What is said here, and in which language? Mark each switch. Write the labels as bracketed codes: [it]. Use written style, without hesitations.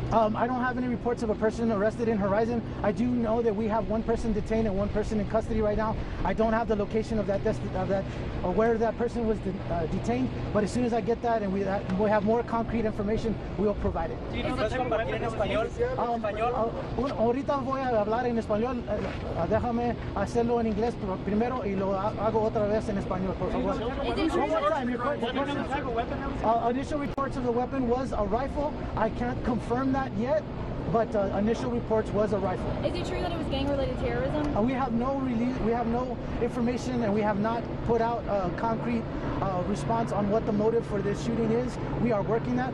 [en] I don't have any reports of a person arrested in Horizon. I do know that we have 1 person detained and 1 person in custody right now. I don't have the location of that or where that person was detained, but as soon as I get that and we have more concrete information, we will provide it. Do you know that's [es] combatir en español? Ahorita voy a hablar en español. Déjame hacerlo en inglés primero y lo hago otra vez en español, por favor. [en] One more time. Initial reports of the weapon was a rifle. I can't confirm that yet, but initial reports was a rifle. Is it true that it was gang-related terrorism? We have no information, and we have not put out a concrete response on what the motive for this shooting is. We are working that.